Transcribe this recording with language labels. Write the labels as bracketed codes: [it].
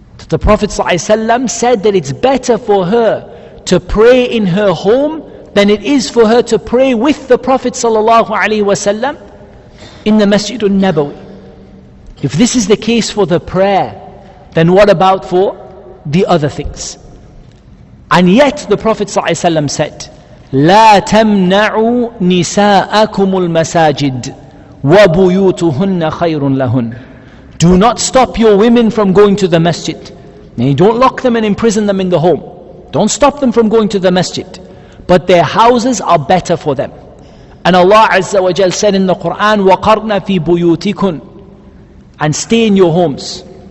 [en] The Prophet ﷺ said that it's better for her to pray in her home than it is for her to pray with the Prophet ﷺ in the Masjid al-Nabawi. If this is the case for the prayer, then what about for the other things? And yet the Prophet ﷺ said, [ar] لا تمنعوا نساءكم المساجد وبيوتهن خير لهن. [en] Do not stop your women from going to the masjid. Now, you don't lock them and imprison them in the home. Don't stop them from going to the masjid. But their houses are better for them. And Allah Azza wa Jal said in the Quran, [ar] وَقَرْنَ فِي بُيُوتِكُنْ, [en] and stay in your homes.